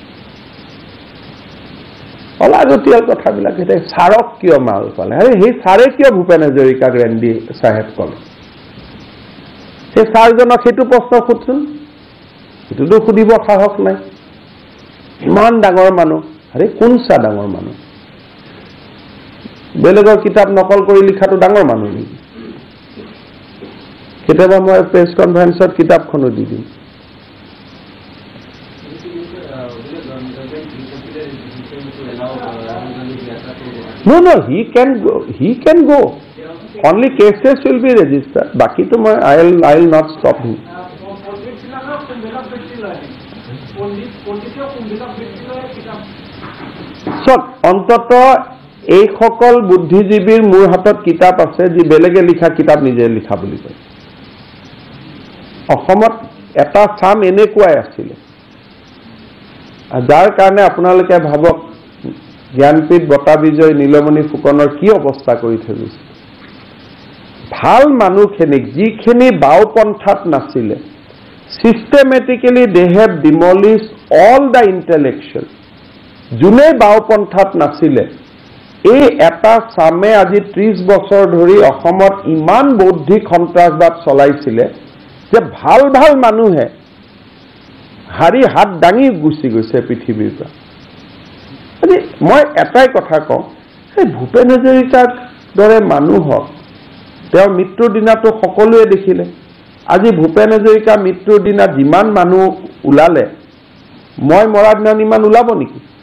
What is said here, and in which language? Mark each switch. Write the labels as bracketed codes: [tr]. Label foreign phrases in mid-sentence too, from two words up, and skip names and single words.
[as] অলাগতিয়াল কথাবিলাক এতিয়া ছাৰক কিয় মাল পালে আৰে সেই ছাৰে কিয় ভূপেন হাজৰিকাক ৰেণ্ডি চাহেব ক'লে সেই ছাৰজনক সেইটো প্ৰশ্ন সোধচোন সেইটোতো সুধিব সাহস নাই ইমান ডাঙৰ মানুহ আৰে কোন চা ডাঙৰ মানুহ বেলেগৰ কিতাপ নকল কৰি লিখাটো ডাঙৰ মানুহ নেকি কেতিয়াবা মই প্ৰেছ কনফাৰেন্সত কিতাপখনো দি দিম [en] No, he can go. Only cases will be registered. Baki to my, I'll not stop him. So, [as] অন্তত এই সকল বুদ্ধিজীৱীৰ মোৰ হাতত কিতাপ আছে যি বেলেগে লিখা কিতাপ নিজে লিখা বুলি কয় অসমত এটা চাম এনেকুৱাই আছিলে যাৰ কাৰণে আপোনালোকে ভাবক জ্ঞানপীঠ বঁটা বিজয় নীলমণি ফুকনৰ কি অৱস্থা কৰি থৈ গৈছে ভাল মানুহখিনিক যিখিনি বাওপন্থাত নাছিলে [en] systematically they have demolished all the intellectual [as] যোনে বাওপন্থাত নাছিলে এই এটা চামে আজি 30 বছৰ ধৰি অসমত ইমান বৌদ্ধিক সন্ত্ৰাসবাদ চলাইছিলে যে ভাল ভাল মানুহে হাৰি হাত দাঙি গুচি গৈছে পৃথিৱীৰ পৰা মই এটাই কথা কওঁ এই ভূপেন হাজৰিকাৰ দৰে মানুহক তেওঁৰ মৃত্যুৰ দিনাটো সকলোৱে দেখিলে আজি ভূপেন হাজৰিকা মৃত্যুৰ দিনা যিমান মানুহ ওলালে মই মৰাৰ দিনা ইমান ওলাব নেকি